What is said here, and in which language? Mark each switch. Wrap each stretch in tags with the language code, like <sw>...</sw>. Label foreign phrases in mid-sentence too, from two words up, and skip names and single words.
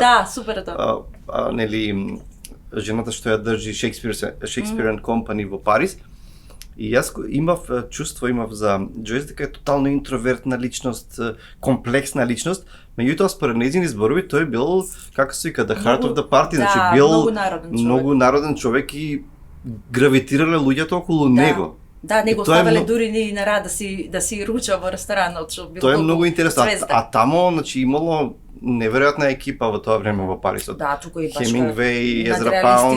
<mk>да, супер тоа. Нели жената што ја држи Shakespeare and Company во Париз. И јас имав за Джойс дека е тотално интровертна личност, комплексна личност, меѓутоа според нејзини зборови тој бил, како се вика,</mk> <en>the heart of the party,</en> <mk>значи бил многу народен човек и гравитирале луѓето околу него. Да, него ставале дури ни на рад да си руча во ресторанот, што било. Тоа е многу интересно. Тамо, значи, имало неверојатна екипа во тоа време во Париз. Да, тука и башка Хемингвеј, Езра Паунд,</mk>